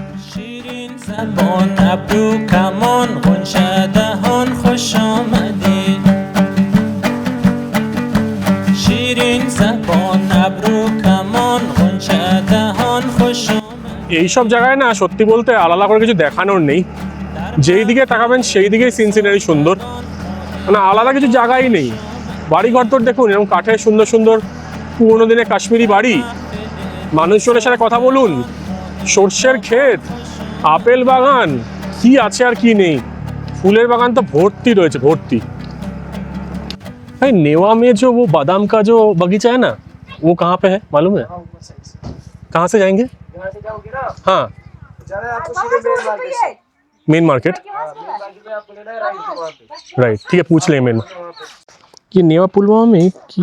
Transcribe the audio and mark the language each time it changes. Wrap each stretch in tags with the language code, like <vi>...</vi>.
<fa>شیرین زبان ابرو کمان غنچه دهان خوش آمدید شیرین زبان ابرو کمان غنچه دهان خوش آمدید</fa> <bn>এইসব জায়গায় না সত্যি বলতে আলাদা করে কিছু দেখানোর নেই, যেই দিকে তাকাবেন সেই দিকেই সিন সিনারি সুন্দর। মানে আলাদা কিছু জায়গাই নেই। বাড়িঘর তোর দেখুন, এরকম কাঠের সুন্দর সুন্দর পুরোনো দিনের কাশ্মীরি বাড়ি, মানুষজনের সাথে কথা বলুন, সর্ষের ক্ষেত, আপেল বাগান, কি আছে আর কি নেই। ফুলের বাগান তো ভর্তি রয়েছে, ভর্তি।</bn> <hi>भाई नेवा में जो वो बादाम का जो बगीचा है ना, वो कहाँ पे है मालूम है? कहाँ से जाएंगे? हाँ, मेन मार्केट। राइट, ठीक है, पूछ लें मेन। ये नेवा पुलवामा में कि</hi>